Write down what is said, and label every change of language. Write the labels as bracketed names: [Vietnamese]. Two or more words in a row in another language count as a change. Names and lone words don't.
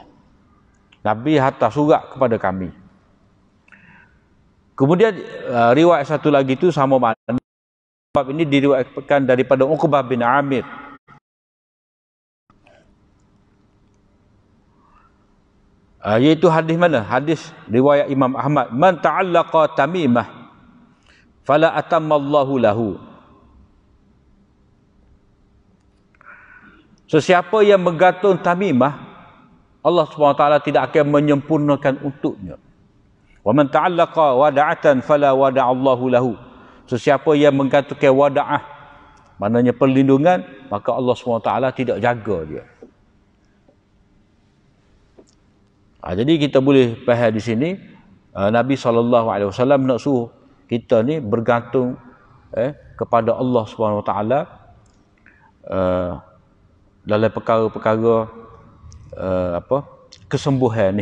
[Malay] Nabi hantar surat kepada kami. Kemudian riwayat satu lagi itu sama makna. Bab ini diriwayatkan daripada Uqbah bin Amir. Iaitu hadis mana? Hadis riwayat Imam Ahmad. [Arabic] من تعلق تميمة فلا أتم الله له. [Malay] Sesiapa yang menggantung tamimah, Allah SWT tidak akan menyempurnakan untuknya. [Arabic] ومن تعلق ودعة فلا ودع الله له. [Malay] Sesiapa yang menggantungkan wada'ah, maknanya perlindungan, maka Allah SWT tidak jaga dia. Jadi kita boleh faham di sini Nabi SAW nak suruh kita ni bergantung kepada Allah SWT dalam perkara-perkara kesembuhan ni.